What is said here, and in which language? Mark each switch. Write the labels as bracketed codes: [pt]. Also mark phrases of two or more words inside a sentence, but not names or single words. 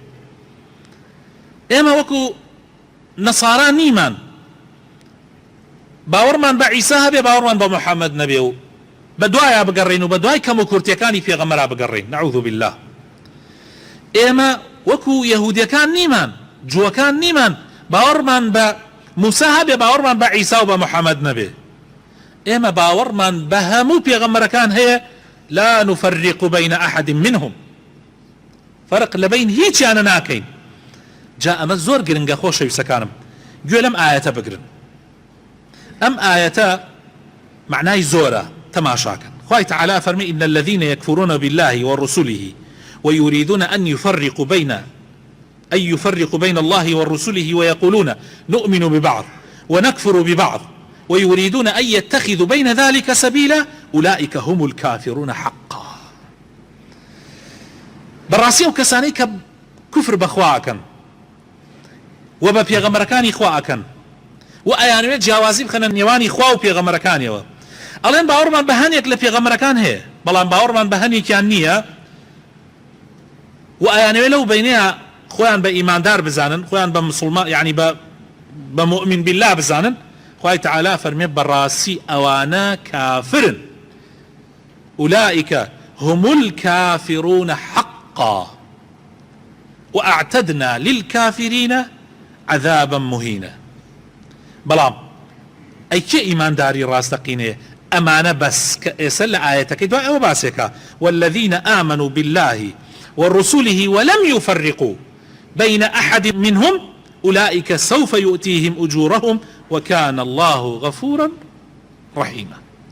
[ckb] ئێمە وەکو نەسارا نیمان، باوەڕمان بە عیسا هەبێ باوەڕمان بە محەممەد نەبێ و بە دوایە بگەڕین و بە دوای کەم و کورتیەکانی پێغەمبەرا بگەڕین. [ar] نەعوذ بالله. [ckb] ئێمە وەکو یەهودیەکان نیمان، جووەکان نیمان، باوەڕمان بە موسا هەبێ باوەڕمان بە عیسا و بە محەممەد نەبێ. ئێمە باوەڕمان بە هەموو پێغەمبەرەکان هەیە، [ar] لا نفرق بين أحد منهم، [ckb] فرق لبين هیچیانە ناکەین. جا ئەمە زۆر گرنگە خۆشەویستەکانم، گوێ لەم ئاەتە بگرن. ئەم ئاەتە معنای زۆرە، تەماشاکەن. خوای تعالی فەرمی [ar] إن الذين يكفرون بالله ورسله ويريدون أن يفرقوا بين الله ورسله ويقولون نؤمن ببعض ونكفر ببعض ويريدون أن يتخذوا بين ذلك سبيلا أولئك هم الكافرون حقا. [ckb] بەڕاستی ئەو کەسانەی کە کوفر بەخواکەن و بە پێغەمبەرەکانی خواکەن و ئەیانوێت جیاوازی بخەنە نێوانی خوا و پێغەمبەرەکانیەوە، ئەڵێن باوەڕمان بە هەنێک لە پێغەمبەرەکان هەیە بەڵام باوەڕمان بە هەنێکیان نییە و ئەیانوێت لەو بینەیە خۆیان بە ئیماندار بزانن، خۆیان بە مسلمان یعنی بە [ar] مؤمن بالله [ckb] بزانن. خوای تعالی فەرمێ بەڕاستی ئەوانە کافرن، [ar] أولئك هم الكافرون حقا وأعتدنا للكافرين عذابا مهينا. [ckb] بەڵام ئەی کێ ئیمانداری ڕاستەقینەیە؟ ئەمانە بەس کە ئێستا لە ئاەتەکەی دوای ئەوە باسێکە [ar] والذين آمنوا بالله ورسله ولم يفرقوا بين أحد منهم أولئك سوف يؤتيهم أجورهم وكان الله غفورا رحيما.